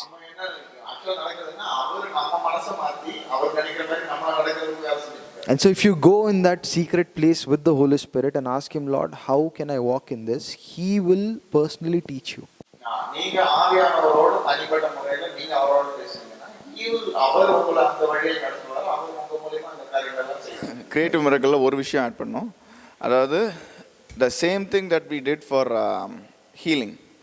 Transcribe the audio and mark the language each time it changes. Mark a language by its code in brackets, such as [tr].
[ta] நம்ம என்ன ஆக்சுவலா நடக்குதுன்னா அவர் நம்ம மனசை மாத்தி அவர் நினைக்கிற மாதிரி நம்ம நடக்கிறதுக்கு வேலை செஞ்சுட்டு. [en] And so if you go in that secret place with the Holy Spirit and ask him, Lord, how can I walk in this? He will personally teach you. [ta] நீங்க ஆவியானவரோடு தனிப்பட்ட முறையில நீங்க அவரோடு பேசுனீங்கன்னா அவர் உங்களை அந்த வழியில் நடத்துவார். அவர் உங்க மூலமா அந்த காரியங்கள் எல்லாம் செய்வார். கிரியேட்டிவ் மிரக்கல்ல ஒரு விஷயம் ஆட் பண்ணோம். அதாவது [en] the same thing that we did for healing.